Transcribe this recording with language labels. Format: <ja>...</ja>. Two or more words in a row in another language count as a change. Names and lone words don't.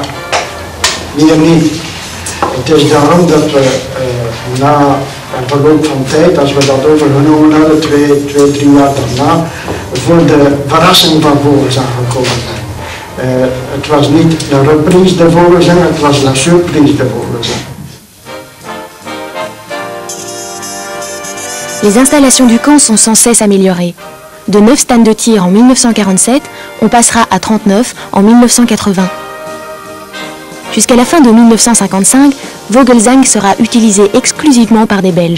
<nl>Meer niet. Het is daarom dat we na een verloop van tijd, als we dat overgenomen hadden, 2, 3 jaar daarna, voor de verrassing van Vogelzang gekomen zijn. Het was niet de</nl> <fr>reprise de Vogelzang,</fr> <nl>het was</nl> <fr>la surprise de Vogelzang. Les installations du camp sont sans cesse améliorées. De 9 stands de tir en 1947, on passera à 39 en 1980. Jusqu'à la fin de 1955, Vogelzang sera utilisé exclusivement par des Belges.</fr>